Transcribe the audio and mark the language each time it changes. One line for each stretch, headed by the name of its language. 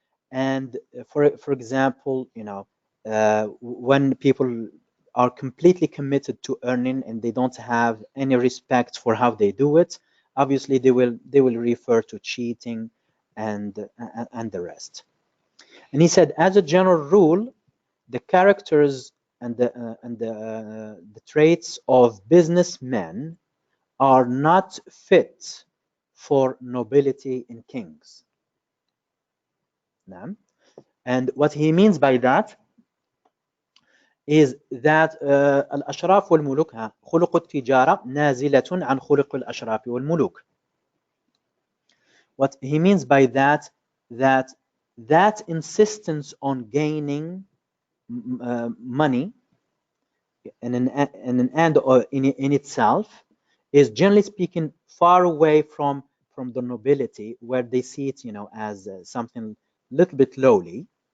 English: And for example, you know, when people are completely committed to earning and they don't have any respect for how they do it, obviously they will refer to cheating and the rest. And he said, as a general rule, the characters and the traits of businessmen are not fit for nobility in kings. And what he means by that is that
Arabic: الأشراف والملوك خلق التجارة نازلة عن خلق الأشراف والملوك.
English: What he means by that insistence on gaining money in an end or in itself is, generally speaking, far away from the nobility, where they see it, you know, as something a little bit lowly.